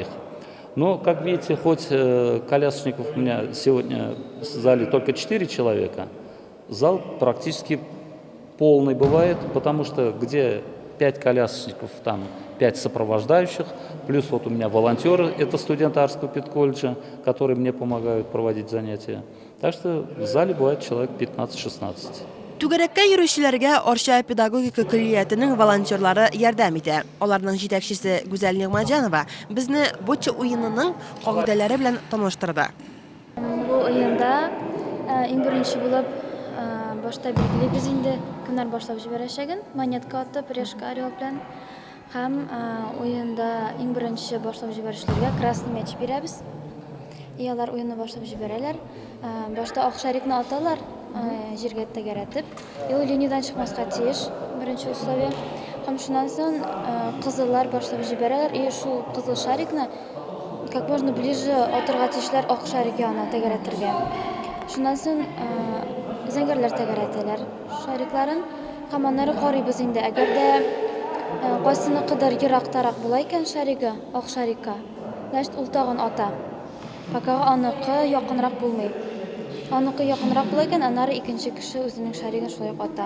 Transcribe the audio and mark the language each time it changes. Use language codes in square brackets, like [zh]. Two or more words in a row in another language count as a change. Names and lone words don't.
[ru] Но, как видите, хоть колясочников у меня сегодня в зале только 4 человека, зал практически полный бывает, потому что где 5 колясочников, там 5 сопровождающих, плюс вот у меня волонтеры, это студенты Арского педколледжа, которые мне помогают проводить занятия. Так что в зале бывает человек 15-16. [tt] Түгәрәккә йөрүчеләргә Орша педагогика коллегиятының волонтерлары ярдәм итә. Аларның җитәкчесе Гүзәл Нигъмәтҗанова безне боча уенының кагыйдәләре белән таныштырды. Бу уенда иң беренче булып башта билгеле без инде кемнәр башлап җибәрәчәген, монетка атып, [ru] решка орел [tt] белән. Һәм уенда иң беренче башлап җибәрүчеләргә [ru] красный мяч [tt] бирәбез. И алар уенны башлап җибәрәләр. Башта ак шарикны аталар, җиргә тәгәрәтеп. И ул линиядән чыкмаска тиеш, беренче условие. Һәм шуннан соң кызыллар башлап җибәрәләр. И шул кызыл шарикны [ru] как можно ближе [tt] атырга тиешләр ак шарик янына тәгәрәтергә. Шуннан соң зәңгәрләр тәгәрәтәләр шарикларын. Һәм аннары карыйбыз инде. Әгәр дә кайсыныкыдыр ерактарак була икән шаригы, ак шарикка, значит ул тагын ата. Пока аныкы якынрак булмый. Аныкы якынрак була икән, аннары икенче кеше үзенең шаригын шулай ук ата.